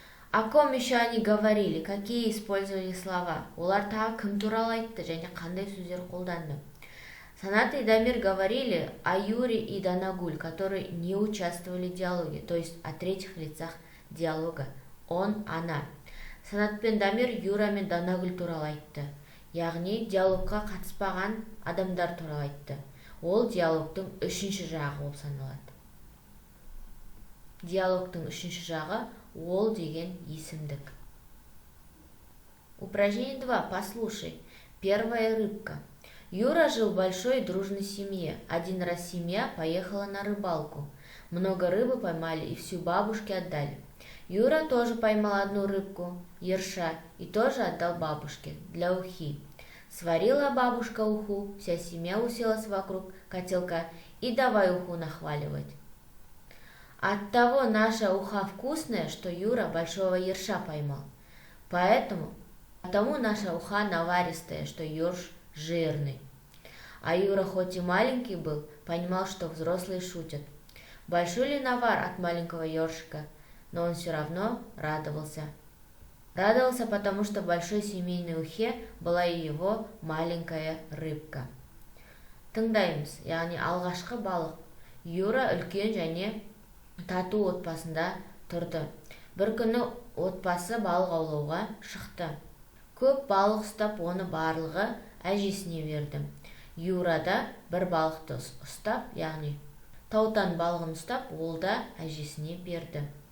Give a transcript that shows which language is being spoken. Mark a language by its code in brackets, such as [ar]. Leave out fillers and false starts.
[ru] О ком еще они говорили, какие использовали слова? [kk] Олар тағы кім туралы айтты және қандай сөздер қолданды? [ru] Санат и Дамир говорили о Юре и Данагуль, которые не участвовали в диалоге, то есть о третьих лицах диалога. Он, она. [kk] Санат пен Дамир Юра мен Данагуль туралы айтты. Яғни диалогқа қатыспаған адамдар туралы айтты. Ол диалогтың үшінші жағы болып саналады. Диалогтың үшінші жағы ол деген есімдік. [ru] Упражнение 2. Послушай. Первая рыбка. Юра жил в большой дружной семье. Один раз семья поехала на рыбалку. Много рыбы поймали и всю бабушке отдали. Юра тоже поймал одну рыбку, ерша, и тоже отдал бабушке для ухи. Сварила бабушка уху, вся семья уселась вокруг котелка и давай уху нахваливать. Оттого наша уха вкусная, что Юра большого ерша поймал. Потому наша уха наваристая, что ерш жирный. А Юра хоть и маленький был, понимал, что взрослые шутят. Большой ли навар от маленького ершика? Но он все равно радовался. Радовался, потому что в большой семейной ухе была и его маленькая рыбка. [kk] Тыңдаймыз, яғни алғашқы балық. Юра үлкен және тату отбасында тұрды. Бір күні отбасы балық аулауға шықты. Көп балық ұстап, оны барлығы әжесіне берді. Юра да бір балықты ұстап, яғни таутан балығын ұстап, ол да әжесіне берді.